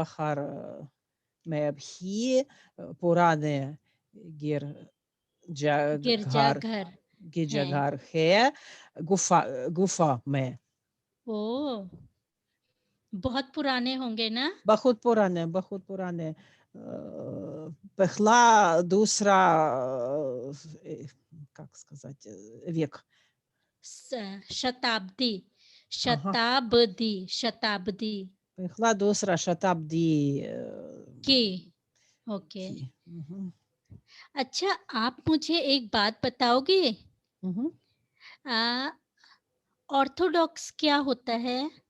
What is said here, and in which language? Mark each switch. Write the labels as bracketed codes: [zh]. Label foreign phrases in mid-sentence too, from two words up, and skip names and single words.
[hi] पहाड़ में भी पुराने गिरजाघर गिरजाघर हैं। गिरजाघर है गुफा गुफा में ओह! बहुत पुराने होंगे ना? बहुत पुराने पहला दूसरा [ru] как сказать век [hi] स शताब्दी [ru] ага [hi] शताब्दी शताब्दी पहला दूसरा शताब्दी की ओके। की мгм, अच्छा, आप मुझे एक बात बताओगे? мгм. अ, ऑर्थोडॉक्स क्या होता है?